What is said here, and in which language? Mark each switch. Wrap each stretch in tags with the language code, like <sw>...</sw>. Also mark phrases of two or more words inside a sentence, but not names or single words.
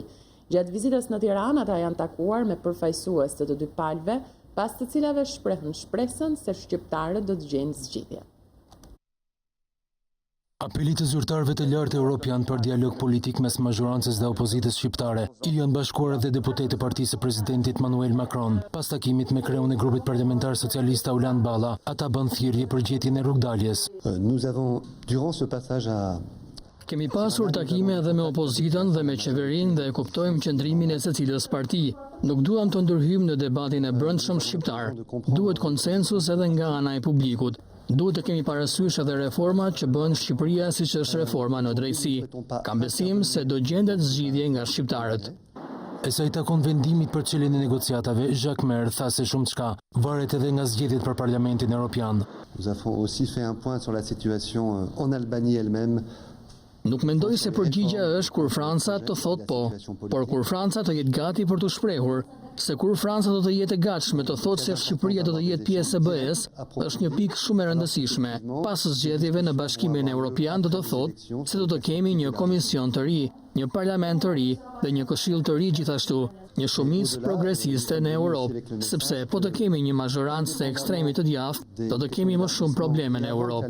<sq>Gjatë vizitës në Tiranë, ata janë takuar me përfaqësues të dy palëve, pas të cilave shprehën shpresën se shqiptarët do të gjejnë zgjidhje. Apeli të zyrtarëve të lartë europian për dialog politik mes mazhorancës dhe opozitës shqiptare i janë bashkuar dhe deputetë e Partisë së Presidentit Manuel Macron. Pas takimit me kreun e grupit parlamentar socialista Ulan Balla, ata bën thirrje për gjetjen e rrugdaljes.</sq> <fr>Nous avons, durant ce passage à</fr> <sq>Kemi pasur takime edhe me opozitën dhe me qeverinë dhe e kuptojmë qëndrimin e secilës parti. Nuk duam të ndërhyjmë në debatin e brendshëm shqiptar. Duhet konsensus edhe nga ana e publikut. Duhet të kemi parasysh edhe reformat që bën Shqipëria siç është reforma në drejtësi. Kam besim se do gjendet zgjidhje nga shqiptarët. E sa i takon vendimit për çeljen e negociatave, Jacques Mer tha se shumë çka varet edhe nga zgjedhjet për Parlamentin Evropian.</sq> <fr>nous avons aussi fait un point sur la situation en Albanie elle-même.</fr> <sq>Nuk mendoj se përgjigja është kur Franca të thot po, por kur Franca të jetë gati për të shprehur, se kur Franca do të jetë e gatshme të thotë se Shqipëria do të jetë pjesë e BE-s, është një pikë shumë e rëndësishme. Pas zgjedhjeve në Bashkimin Evropian do të thotë se do të kemi një komision të ri, një parlament të ri dhe një këshill të ri gjithashtu, një shumicë progresiste në Europë, sepse po të kemi një mazhorancë të ekstremit të djathtë, do të kemi më shumë probleme në Europë.</sq>